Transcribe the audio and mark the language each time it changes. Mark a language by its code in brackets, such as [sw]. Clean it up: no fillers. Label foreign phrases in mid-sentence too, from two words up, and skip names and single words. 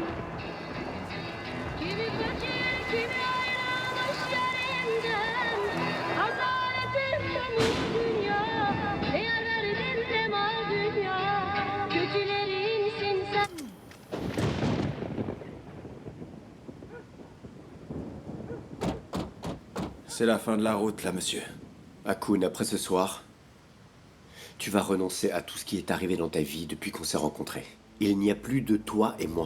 [tr] Kimi kaçır, kimi ayrılmış yerinden. Adaletin bu dünya, ne yer verdin ne mal dünya. Kötülerinsin sen. [fr] C'est la fin de la route, là, monsieur. Akun, après ce soir, tu vas renoncer à tout ce qui est arrivé dans ta vie depuis qu'on s'est rencontrés. Il n'y a plus de toi et moi.